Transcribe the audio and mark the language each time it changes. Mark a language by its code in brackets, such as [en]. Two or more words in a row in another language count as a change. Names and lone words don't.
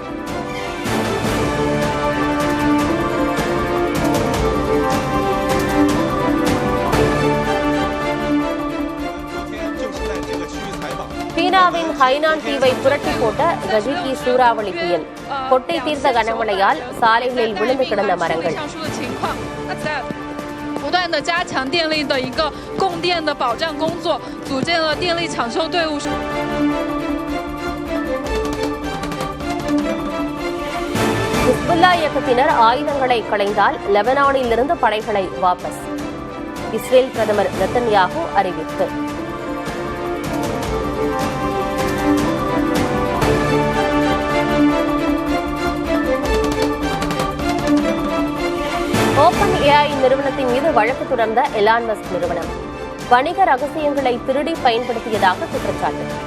[ta] சீனாவின் ஹைனான் தீவை புரட்டி போட்ட கஜிகி சூறாவளி புயல். கொட்டை தீர்த்த கனமழையால் சாலைகளில் விழுந்து கிடந்த மரங்கள். [zh] 不断的加强电力的一个供电的保障工作，组建了电力抢修队伍。 [ta] ஹிஸ்புல்லா இயக்கத்தினர் ஆயுதங்களை களைந்தால் லெபனானில் இருந்து படைகளை வாபஸ். இஸ்ரேல் பிரதமர் நெத்தன்யாகு அறிவிப்பு. ஓபன் ஏஐ நிறுவனத்தின் மீது வழக்கு தொடர்ந்த எலான் மஸ்க் நிறுவனம் வணிக ரகசியங்களை திருடி பயன்படுத்தியதாக குற்றச்சாட்டு.